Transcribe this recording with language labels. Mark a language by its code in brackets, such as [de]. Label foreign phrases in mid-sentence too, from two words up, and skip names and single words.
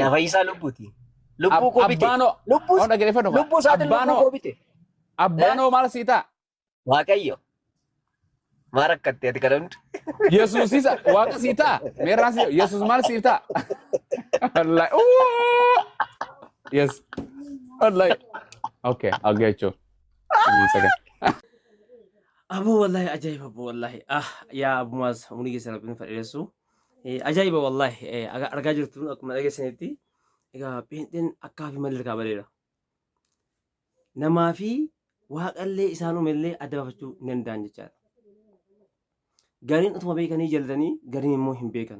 [om] Ana fayyisaa lubbuuti. Lubbuu koo bite. Lubbuu isaatiin lubbuu koo bite. Abbaanoo maal si ta'a? Waaqayyo. Maal rakkattee ati kana hundi? Yesuusis waaqa si ta'a? Meerraan si Yesus maal si ta'a? Wallahi. Yes. [en] Wallahi. Okay, I'll get you. One second. [om] Abu [ar] والله عجيب [om] abu wallahi ya Abu Muaz umri geessa rabbiin fadhiyeessu ajaa'iba wallahi argaa jirtu akkuma dhageessanitti egaa peenxeen akkaa fi malee bareeda namaa fi waaqallee isaanumallee adda baafachuu hin danda'an jechaadha. Gariin utuma beekanii jallatanii gariin immoo hin beekan.